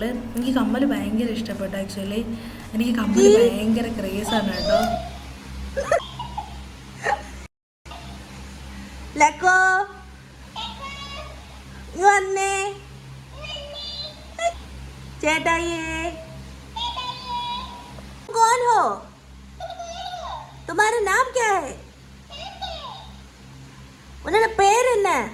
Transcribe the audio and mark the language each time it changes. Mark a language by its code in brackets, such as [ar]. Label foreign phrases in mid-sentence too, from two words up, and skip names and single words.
[ml] എനിക്ക് കമ്മൽ ഭയങ്കര ഇഷ്ടപ്പെട്ടു. ആക്ച്വലി എനിക്ക് കമ്മൽ ഭയങ്കര ക്രേസാണ് കേട്ടോ. ചേട്ടായിയേ, [hi] कौन हो? तुम्हारा नाम क्या है? उन्होंने [ta] பேர் என்ன?